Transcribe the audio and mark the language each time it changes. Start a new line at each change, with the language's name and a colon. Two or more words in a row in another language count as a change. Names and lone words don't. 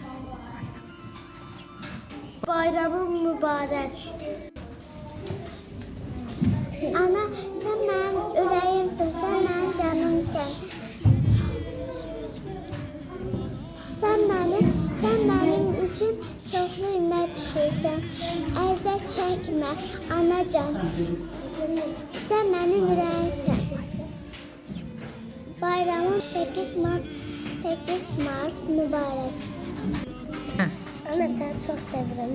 Azerbaijani: Bayramın mübarək. Ana,
Turkish: sen benim
Azerbaijani: ürəyimsən,
Turkish: sen benim
Azerbaijani: canımsan.
Turkish: Sen benim
Azerbaijani: üçün çoxlu yemək pişirsən. Əziyyət çəkmə, anacan.
Turkish: Sen benim
Azerbaijani: ürəyimsən. Bayramın 8 Mart mübarək. Ana, səni çox sevirəm.